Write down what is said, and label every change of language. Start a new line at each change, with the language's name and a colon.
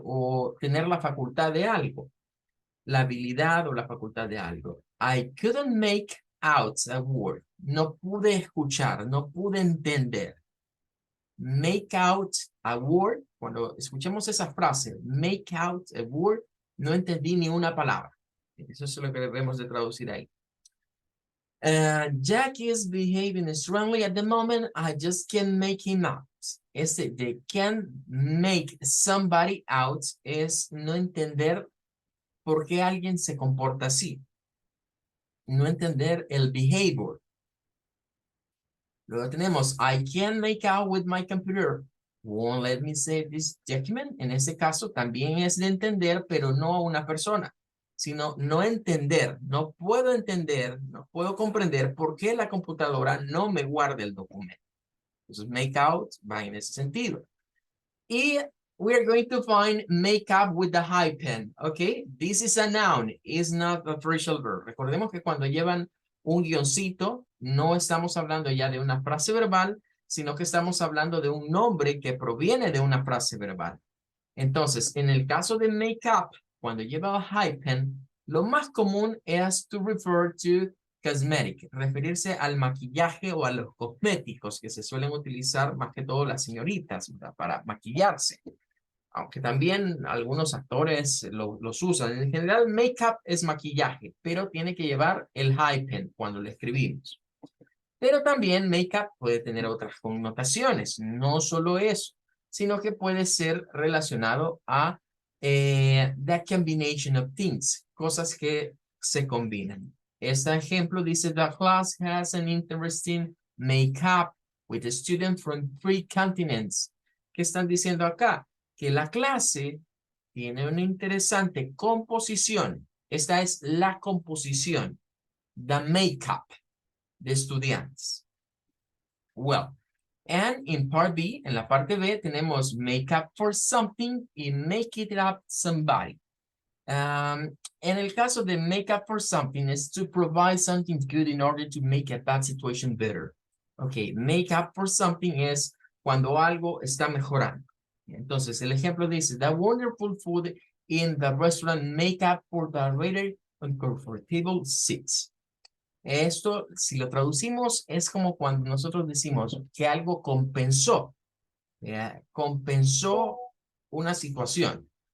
Spanish: O tener la facultad de algo, la habilidad o la facultad de algo.
English: I couldn't make out a word.
Spanish: No pude escuchar, no pude entender.
English: Make out a word,
Spanish: cuando escuchemos esa frase, make out a word, no entendí ni una palabra. Eso es lo que debemos de traducir ahí.
English: Jack is behaving strongly at the moment. I just can't make him out.
Spanish: Este de can make somebody out es no entender por qué alguien se comporta así. No entender el behavior.
English: Luego tenemos, I can't make out with my computer. Won't let me save this document.
Spanish: En ese caso también es de entender, pero no a una persona, sino no entender. No puedo entender, no puedo comprender por qué la computadora no me guarda el documento. Entonces, make out va en ese sentido.
English: Y we are going to find make up with the hyphen, okay? This is a noun, is not a phrasal verb.
Spanish: Recordemos que cuando llevan un guioncito, no estamos hablando ya de una frase verbal, sino que estamos hablando de un nombre que proviene de una frase verbal. Entonces, en el caso de make up, cuando lleva hyphen, lo más común es
English: to refer to cosmetic,
Spanish: referirse al maquillaje o a los cosméticos que se suelen utilizar más que todo las señoritas, ¿verdad? Para maquillarse. Aunque también algunos actores los usan. En general, make-up es maquillaje, pero tiene que llevar el hyphen cuando lo escribimos. Pero también make-up puede tener otras connotaciones, no solo eso, sino que puede ser relacionado a
English: the combination of things,
Spanish: cosas que se combinan. Este ejemplo dice,
English: the class has an interesting make-up with a student from 3 continents.
Spanish: ¿Qué están diciendo acá? Que la clase tiene una interesante composición. Esta es la composición, the make-up de estudiantes. Well,
English: And in part B,
Spanish: en la parte B, tenemos
English: make up for something y make it up somebody.
Spanish: En el caso de
English: make up for something is to provide something good in order to make a bad situation better.
Spanish: Ok, make up for something es cuando algo está mejorando. Entonces, el ejemplo dice,
English: the wonderful food in the restaurant make up for the rather uncomfortable seats.
Spanish: Esto, si lo traducimos, es como cuando nosotros decimos que algo compensó, compensó una situación.